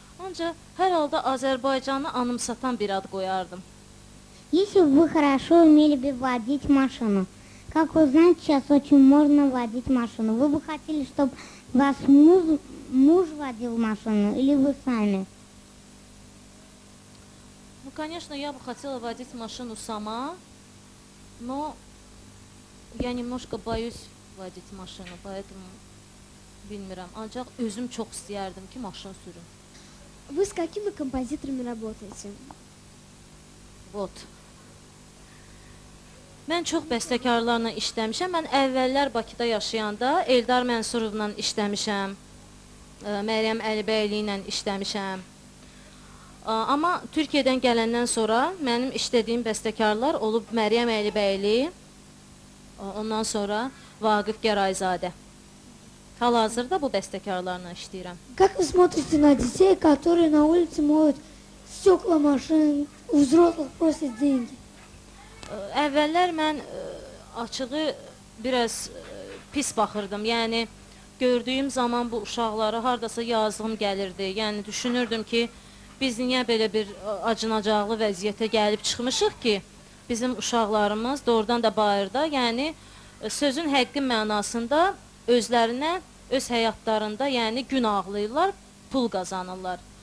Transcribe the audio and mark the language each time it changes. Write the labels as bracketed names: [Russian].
[Azerbaijani] Ancaq hər halda Azərbaycanı anımsatan bir ad qoyardım. [Russian] Если бы вы хорошо умели бы водить машину, как узнать, сейчас очень можно водить машину? Вы бы хотели, чтобы вас муж водил машину или вы сами? Ну, конечно, я бы хотела водить машину сама, но я немножко боюсь водить машину, поэтому [Azerbaijani] bilmirəm. [Russian] Ancaq özüm çox istəyərdim ki, maşın sürüm. Вы с какими композиторами работаете? Вот. [Azerbaijani] Mən çox bəstəkarlarla işləmişəm. Mən əvvəllər Bakıda yaşayanda Eldar Mənsurovla işləmişəm. Məryəm Əlibəyli ilə işləmişəm. Amma Türkiyədən gələndən sonra mənim işlədiyim bəstəkarlar olub Məryəm Əlibəyli, ondan sonra Vaqif Gərayzadə. Hal-hazırda bu bəstəkarlarla işləyirəm. [Russian] Как вы смотрите на детей, которые на улице моют стекла машин, у взрослых просят деньги? [Azerbaijani] Əvvəllər mən açığı biraz pis baxırdım. Yəni gördüyüm zaman bu uşaqlara hardasa yazığım gəlirdi. Yəni düşünürdüm ki, biz niyə belə bir acınacaqlı vəziyyətə gəlib çıxmışıq ki, bizim uşaqlarımız doğrudan da bayırda, yəni sözün həqqi mənasında özlərinə, öz həyatlarında, yəni gün ağlayırlar, pul qazanırlar.